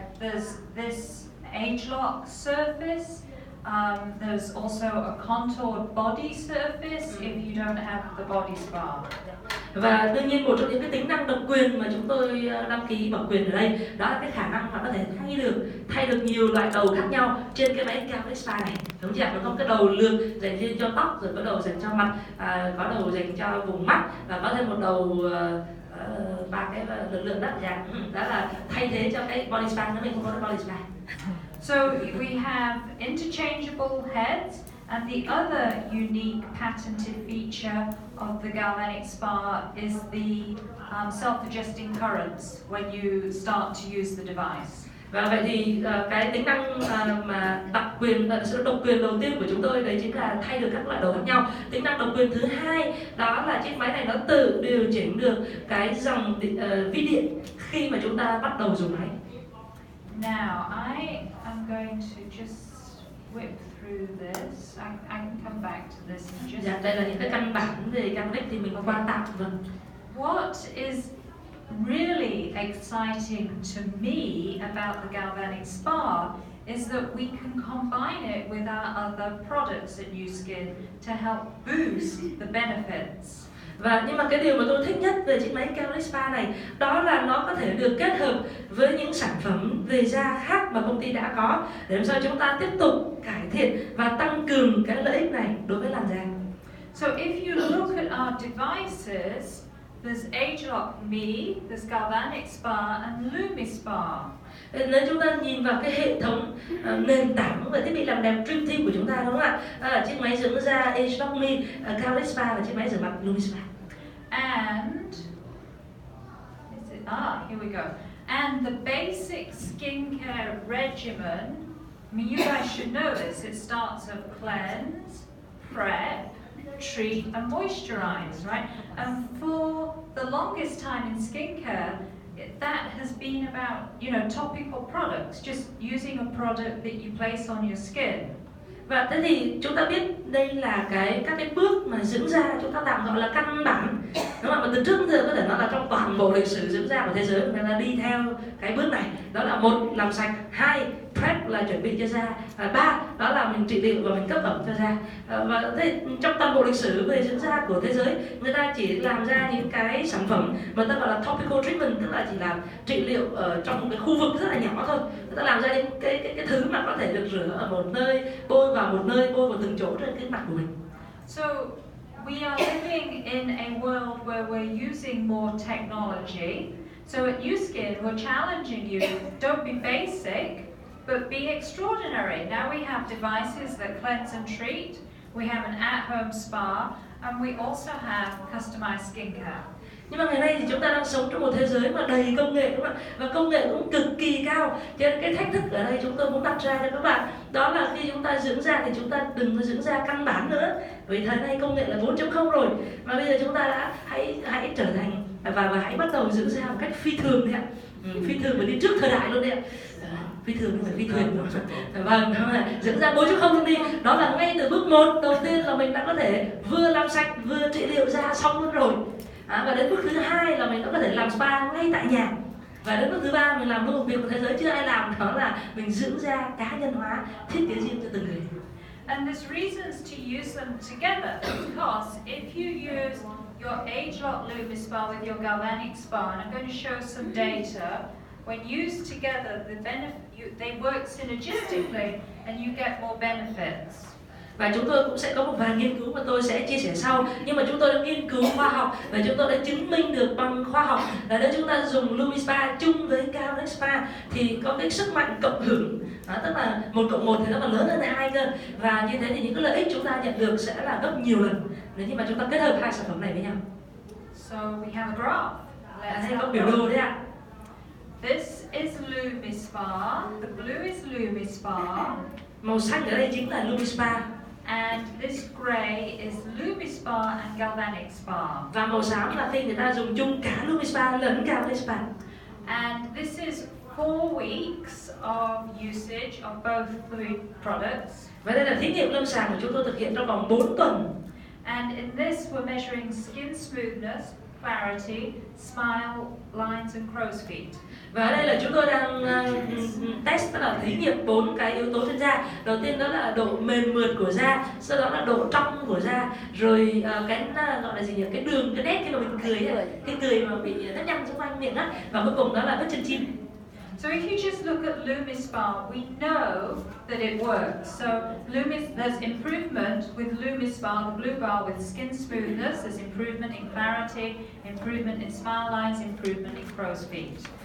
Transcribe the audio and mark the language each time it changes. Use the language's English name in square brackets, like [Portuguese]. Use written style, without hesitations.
[English] There's this age lock surface. There's also a contoured body surface if you don't have the body spa. [Vietnamese] Và đương nhiên một trong những cái tính năng độc quyền mà chúng tôi đăng ký bảo quyền ở đây đó là cái khả năng mà có thể thay được nhiều loại đầu khác nhau trên cái máy galvanic spa này. Đúng chưa? Nó có cái đầu lược dành riêng cho tóc, rồi có đầu dành cho mặt, có đầu dành cho vùng mắt và có thêm một đầu ba cái lực lượng rất là đó là thay thế cho cái body spa nếu mình không có cái body spa. [English] So we have interchangeable heads, and the other unique patented feature of the galvanic spa is the self-adjusting currents when you start to use the device. [Vietnamese] Và vậy thì cái tính năng mà sự độc quyền đầu tiên của chúng tôi đấy chính là thay được các loại đầu khác nhau. Tính năng độc quyền thứ hai đó là chiếc máy này nó tự điều chỉnh được cái dòng vi điện khi mà chúng ta bắt đầu dùng máy. [English] Now I am going to just whip through this. I can come back to this in just. [Vietnamese] Dạ, đây là những cái căn bản về galvanic thì mình qua tạm vâng. [English] What is really exciting to me about the galvanic spa is that we can combine it with our other products at Nu Skin to help boost the benefits. [Vietnamese] Và nhưng mà cái điều mà tôi thích nhất về chiếc máy galvanic spa này đó là nó có thể được kết hợp với những sản phẩm về da khác mà công ty đã có để làm sao chúng ta tiếp tục cải thiện và tăng cường cái lợi ích này đối với làn da. [English] So if you look at our devices, there's Age-Lock Me, there's Galvanic Spa and LumiSpa. [Vietnamese] Nếu chúng ta nhìn vào cái hệ thống nền tảng về thiết bị làm đẹp Dream Team của chúng ta đúng không ạ? Chiếc máy dưỡng da Age-Lock Me, Galvanic Spa và chiếc máy rửa mặt LumiSpa. [English] And here we go. And the basic skincare regimen. I mean, you guys should know this. It starts of cleanse, prep, treat, and moisturize, right? And for the longest time in skincare, that has been about, topical products, just using a product that you place on your skin. [Vietnamese] Và thế thì chúng ta biết đây là các cái bước mà dưỡng da chúng ta tạm gọi là căn bản, đúng không? Mà từ trước đến giờ có thể nói là trong toàn bộ lịch sử dưỡng da của thế giới người ta đi theo cái bước này, đó là 1 làm sạch, 2 prep là chuẩn bị cho da, 3 đó là mình trị liệu và mình cấp ẩm cho da. Và thế, trong toàn bộ lịch sử về dưỡng da của thế giới người ta chỉ làm ra những cái sản phẩm mà người ta gọi là topical treatment, tức là chỉ làm trị liệu ở trong một cái khu vực rất là nhỏ thôi. Người ta làm ra những cái thứ mà có thể được rửa ở một nơi, bôi vào một nơi, bôi vào từng chỗ trên cái mặt của mình. [English] So we are living in a world where we're using more technology. So at Nu Skin, we're challenging you, don't be basic, but be extraordinary. Now we have devices that cleanse and treat. We have an at-home spa, and we also have customized skincare. [Vietnamese] Nhưng mà ngày nay thì chúng ta đang sống trong một thế giới mà đầy công nghệ, đúng không ạ? Và công nghệ cũng cực kỳ cao. Cho nên cái thách thức ở đây chúng tôi muốn đặt ra cho các bạn, đó là khi chúng ta dưỡng da thì chúng ta đừng có dưỡng da căn bản nữa. Vì thời nay công nghệ là 4.0 rồi. Mà bây giờ chúng ta đã hãy trở thành và hãy bắt đầu dưỡng da một cách phi thường đấy ạ. Phi thường và đi trước thời đại luôn đấy ạ. Phi thường không phải phi thuyền. Vâng, dưỡng da 4.0 luôn đi. Đó là ngay từ bước 1 đầu tiên là mình đã có thể vừa làm sạch vừa trị liệu da xong luôn rồi. Và đến bước thứ 2 là mình đã có thể làm spa ngay tại nhà. Và đến bước thứ 3 mình làm một việc của thế giới chưa ai làm, đó là mình dưỡng da cá nhân hóa, thiết kế riêng cho từng người. [English] And there's reasons to use them together, because if you use your age-lock LumiSpa with your galvanic spa, and I'm going to show some data, when used together, they work synergistically and you get more benefits. [Vietnamese] Và chúng tôi cũng sẽ có một vài nghiên cứu mà tôi sẽ chia sẻ sau. Nhưng mà chúng tôi đã nghiên cứu khoa học và chúng tôi đã chứng minh được bằng khoa học là nếu chúng ta dùng LumiSpa chung với Knaggs Spa thì có cái sức mạnh cộng hưởng. Tức là 1+1 thì nó còn lớn hơn 2 cơ. Và như thế thì những cái lợi ích chúng ta nhận được sẽ là gấp nhiều lần nếu như mà chúng ta kết hợp hai sản phẩm này với nhau. [English] So we have a graph. [Vietnamese] Đây có biểu đồ đấy ạ. [English] This is LumiSpa. The blue is LumiSpa. [Vietnamese] Màu xanh ở đây chính là LumiSpa. [English] And this grey is LumiSpa and Galvanic Spa. [Vietnamese] Và màu xám là khi người ta dùng chung cả LumiSpa lẫn Galvanic Spa. [English] And this is 4 weeks of usage of both fluid products. [Vietnamese] Và đây là thí nghiệm lâm sàng của chúng tôi thực hiện trong vòng 4 tuần. [English] And in this we're measuring skin smoothness, clarity, smile, lines and crow's feet. [Vietnamese] Và ở đây là chúng tôi đang test, tức là thí nghiệm 4 cái yếu tố trên da. Đầu tiên đó là độ mềm mượt của da, sau đó là độ trong của da, rồi cái gọi là gì nhỉ, cái đường, cái nét khi mà mình cười, cái cười mà bị nếp nhăn xung quanh miệng á, và cuối cùng đó là vết chân chim. [English] So if you just look at LumiSpa, we know that it works. So there's improvement with LumiSpa, the blue bar, with skin smoothness. There's improvement in clarity, improvement in smile lines, improvement in crow's feet.